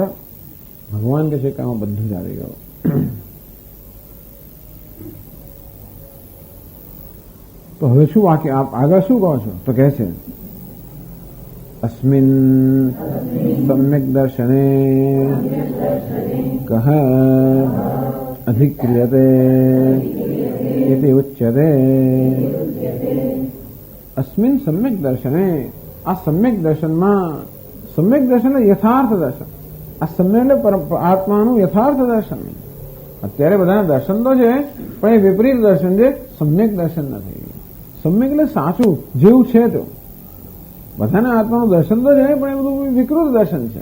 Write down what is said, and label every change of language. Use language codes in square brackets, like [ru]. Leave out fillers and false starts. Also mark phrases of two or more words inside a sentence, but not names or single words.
[gu] ભગવાન કે છે કે આમાં બધું જ આવી ગયું. તો હવે શું વાક્ય આગળ શું કહો છો? [sa] તો કહે છે अस्मिन सम्यक दर्शने कह अधिक्रियते इति उच्यते. अस्मिन सम्यक दर्शने, [gu] આ સમ્યક दर्शનમાં, सम्यक દર્શન એટલે યથાર્થ દર્શન. આ સમ્યક એટલે આત્માનું યથાર્થ દર્શન. અત્યારે બધાના દર્શન તો છે પણ એ વિપરીત દર્શન છે, સમ્યક દર્શન નથી. સમ્યક એટલે સાચું જેવું છે તો. બધાના આત્માનું દર્શન તો છે પણ એ બધું વિકૃત દર્શન છે.